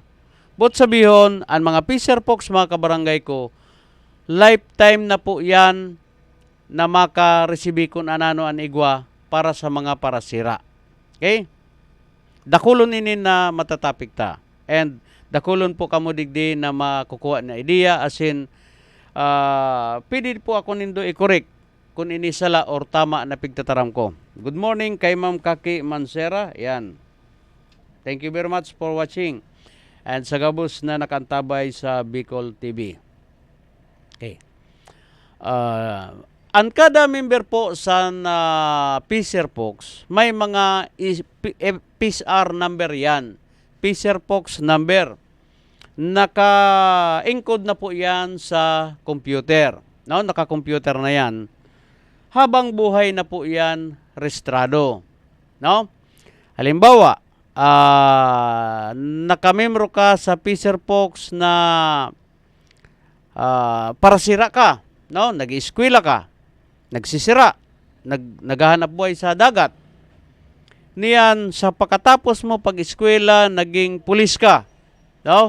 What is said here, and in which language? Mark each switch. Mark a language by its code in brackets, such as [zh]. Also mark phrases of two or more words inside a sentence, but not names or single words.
[en] But [bik] sabihon, ang mga Fisher Folks, mga kabarangay ko, lifetime na po yan na makareceive kung anano ang igwa para sa mga parasira. Okay? Dakulon ini na matatapik ta. And dakulon po kamo digdi na makukuha na idea [en] as in, [bik] pwede po ako nindo i-correct kung ini sala or tama na pigtataram ko. [en] Good morning kay Ma'am Kaki Mansera. [bik] Yan. [en] Thank you very much for watching. [bik] And sa gabos na nakantabay sa Bicol TV. Okay. [tl] Ang kada member po sa Fisher Folks, may mga PISR number yan. [en] Fisher Folks number. [tl] Naka-encode na po yan sa computer. No? Naka-computer na yan. Habang buhay na po yan, registrado. No? Halimbawa, nakamembro ka sa Fisher Folks na parasira ka, no? Nag-eskwela ka, nagsisira, naghahanap buhay sa dagat. [bik] Niyan, sa pagkatapos mo pag-eskwela, naging pulis ka, no?